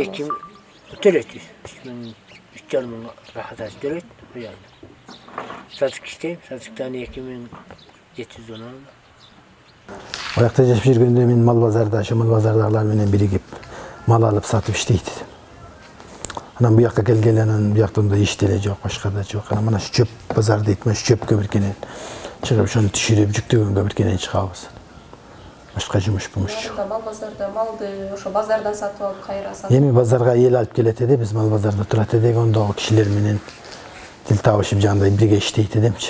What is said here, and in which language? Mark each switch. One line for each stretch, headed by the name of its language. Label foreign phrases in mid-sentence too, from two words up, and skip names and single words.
Kyrgyz: 2 төлөйт. 3,5 мың рахат аз төлөйт. Сатып кисем, сатыктан 2700 алам. Оякта жашап жүргөндө мен мал базарда, ошо мал базардагылар менен биригип мал алып сатып иштейт эдим. Анан бу жакка келгеле, анан бу жакта иш деле жок, башка да жок. Анан мына чөп базар дейт, мына чөп көбүркенен чыгып, ошону түшүрүп, жүктөгөн көбүркенен чыгабыз. Башка жумуш жок. Мал базарда малды ошо базардан сатып алып кайра сатып. Эми базарга эл алып келет эди, биз мал базарда турат эдик, ондогу кишилер менен тил табышып жандай бирге иштейт эдимчи.